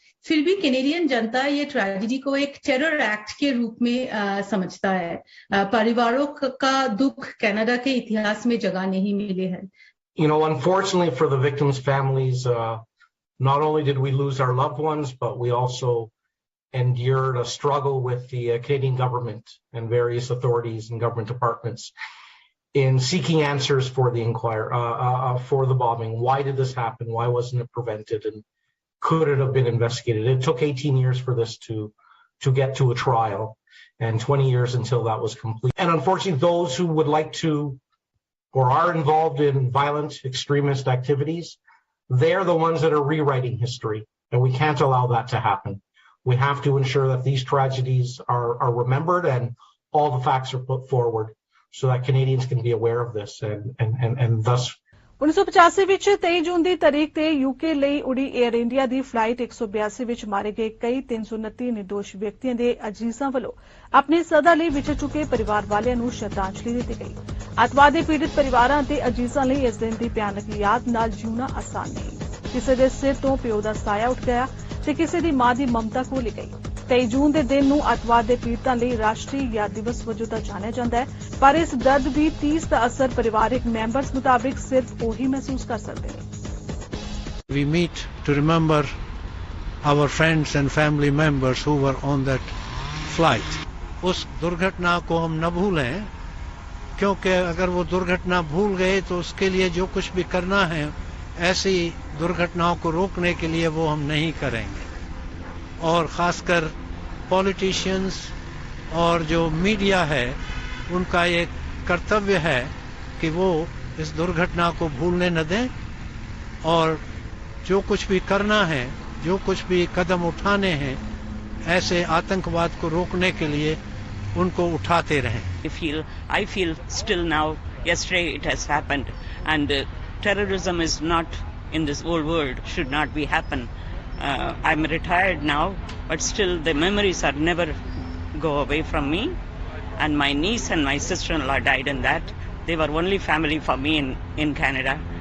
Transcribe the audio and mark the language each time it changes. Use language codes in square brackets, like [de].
[hi] फिर भी कैनेडियन जनता ये ट्रेजेडी को एक टेरर एक्ट के रूप में समझता है। परिवारों का दुख कनाडा के इतिहास में जगह नहीं मिले है। [en] Unfortunately for the victims' families, not only did we lose our loved ones, but we also endured a struggle with the Canadian government and various authorities and government departments in seeking answers for the for the bombing. Why did this happen? Why wasn't it prevented? And could it have been investigated? It took 18 years for this to get to a trial and 20 years until that was complete. And unfortunately, those who would like to or are involved in violent extremist activities, they're the ones that are rewriting history, and we can't allow that to happen. We have to ensure that these tragedies are remembered and all the facts are put forward so that Canadians can be aware of this and thus [pa] 1985 ਵਿੱਚ 23 ਜੂਨ ਦੀ ਤਾਰੀਖ ਤੇ UK ਲਈ ਉੜੀ air India ਦੀ flight 182 ਵਿੱਚ ਮਾਰੇ ਗਏ ਕਈ 329 ਨਿਰਦੋਸ਼ ਵਿਅਕਤੀਆਂ ਦੇ ਅਜੀਜ਼ਾਂ ਵੱਲੋਂ ਆਪਣੇ ਸਦਾ ਲਈ ਵਿਛੜ ਚੁੱਕੇ ਪਰਿਵਾਰ ਵਾਲਿਆਂ ਨੂੰ ਸ਼ਰਧਾਂਜਲੀ ਦਿੱਤੀ ਗਈ। ਅੱਤਵਾਦ ਦੇ ਪੀੜਤ ਪਰਿਵਾਰਾਂ ਤੇ ਅਜੀਜ਼ਾਂ ਲਈ ਇਸ ਦਿਨ ਦੀ ਭਿਆਨਕ ਯਾਦ ਨਾਲ ਜਿਉਣਾ ਆਸਾਨ ਨਹੀਂ। ਕਿਸੇ ਦੇ ਸਿਰ ਤੋਂ ਪਿਓ ਦਾ ਸਾਇਆ ਉੱਠ ਗਿਆ ਤੇ ਕਿਸੇ ਦੀ ਮਾਂ ਦੀ ਮਮਤਾ ਖੋਹ ਗਈ। 23 ਜੂਨ ਦੇ ਦਿਨ ਨੂੰ ਅੱਤਵਾਦ ਦੇ ਪੀੜਤਾਂ ਲਈ ਰਾਸ਼ਟਰੀ ਯਾਦ ਦਿਵਸ ਵਜੋਂ ਤਾਂ ਜਾਣਿਆ ਜਾਂਦਾ ਹੈ, ਪਰ ਇਸ ਦਰਦ ਦੀ ਤੀਸ ਦਾ ਅਸਰ ਪਰਿਵਾਰਕ ਮੈਂਬਰਸ ਮੁਤਾਬਿਕ ਸਿਰਫ ਉਹੀ ਮਹਿਸੂਸ ਕਰ ਸਕਦੇ ਨੇ। [en] We meet to remember our friends and family members who were on that flight. [hi] उस दुर्घटना को हम न भूलें, क्योंकि अगर वो दुर्घटना भूल गए तो उसके लिए जो कुछ भी करना है ऐसी दुर्घटनाओं को रोकने के लिए वो हम नहीं करेंगे। और ख़ासकर पॉलिटिशियंस और जो मीडिया है उनका एक कर्तव्य है कि वो इस दुर्घटना को भूलने न दें और जो कुछ भी करना है, जो कुछ भी कदम उठाने हैं ऐसे आतंकवाद को रोकने के लिए उनको उठाते रहें। [en] I feel still now, yesterday it has happened, and terrorism is not in this whole world, should not be happen. I'm retired now, but still the memories are never go away from me. And my niece and my sister-in-law died in that. They were only family for me in Canada.